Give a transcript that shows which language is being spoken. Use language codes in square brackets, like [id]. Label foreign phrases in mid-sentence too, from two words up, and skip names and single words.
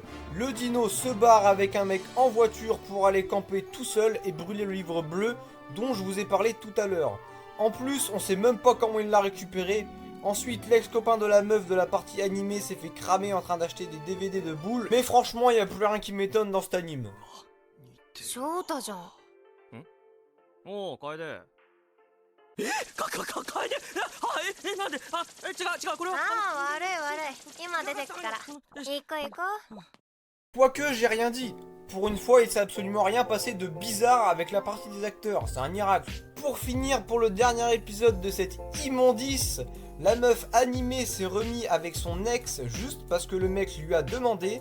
[fr] Le dino se barre avec un mec en voiture pour aller camper tout seul et brûler le livre bleu dont je vous ai parlé tout à l'heure. En plus, on sait même pas comment il l'a récupéré. Ensuite, l'ex-copain de la meuf de la partie animée s'est fait cramer en train d'acheter des DVD de boules. Mais franchement, il n'y a plus rien qui m'étonne dans cet anime. [ja] Shotaじゃん。おお、楓。なんで違うこれは。ああ、悪い。今出てくから。行こう。 [fr] Quoique, j'ai rien dit. Pour une fois, il s'est absolument rien passé de bizarre avec la partie des acteurs. C'est un miracle. Pour finir, pour le dernier épisode de cette immondice, la meuf animée s'est remis avec son ex juste parce que le mec lui a demandé.